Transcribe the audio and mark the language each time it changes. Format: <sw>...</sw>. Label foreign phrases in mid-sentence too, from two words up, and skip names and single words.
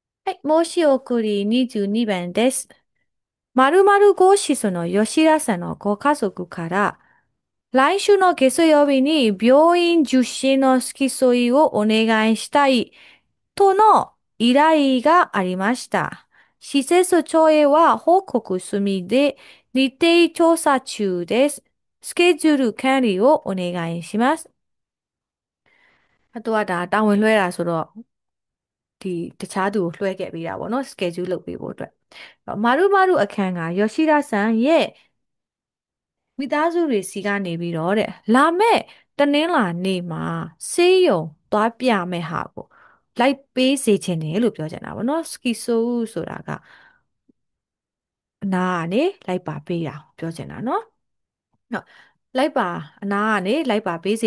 <ja>はい、申し送り22番です。〇〇号室の吉田さんのご家族から、来週の月曜日に病院受診の付き添いをお願いしたいとの依頼がありました。施設長へは報告済みで日程調査中です。スケジュール管理をお願いします。</ja> <my>あとはတာဝန်လွှဲတာဆိုတော့တခြားသူကိုလွှဲခဲ့ပေးတာပေါ့နော် schedule လုပ်ပေးဖို့အတွက်မာရု မာရုအခန်းကယောရှိရဆန်ရဲ့မိသားစုတွေစီကနေပြီးတော့လာမဲ့တနင်္လာနေ့မှာဆေးရုံသွားပြမဲ့ဟာကိုလိုက်ပေးစေချင်တယ်လို့ပြောချင်တာပေါ့နော်စကီဆိုဆိုတာကအနာကနေလိုက်ပါပေးတာပြောချင်တာနော်ဟုတ်လိုက်ပါအနာကနေလိုက်ပါပေးစေ</my>